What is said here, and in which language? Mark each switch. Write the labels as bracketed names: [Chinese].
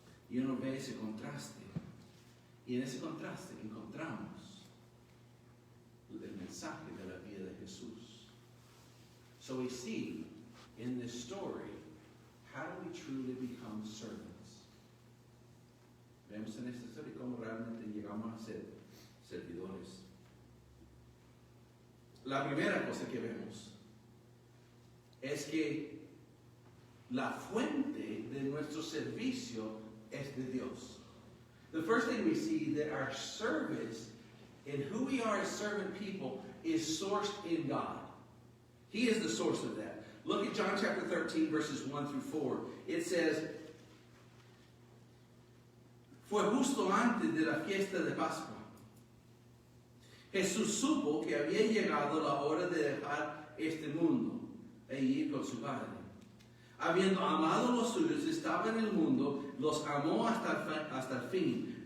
[Spanish] Y uno ve ese contraste. Y en ese contraste encontramos el mensaje de la vida de Jesús. [English] So we see in this story, how do we truly become servants? [Spanish] Vemos en esta historia cómo realmente llegamos a ser servidores. La primera cosa que vemos es que la fuente de nuestro servicio es de Dios. [English] The first thing we see that our service and who we are as servant people is sourced in God. He is the source of that. Look at John chapter 13, verses 1 through 4. It says, [Spanish] fue justo antes de la fiesta de Pascua. Jesús supo que había llegado la hora de dejar este mundo e ir con su Padre. Habiendo amado a los suyos, estaba en el mundo, los amó hasta el fin.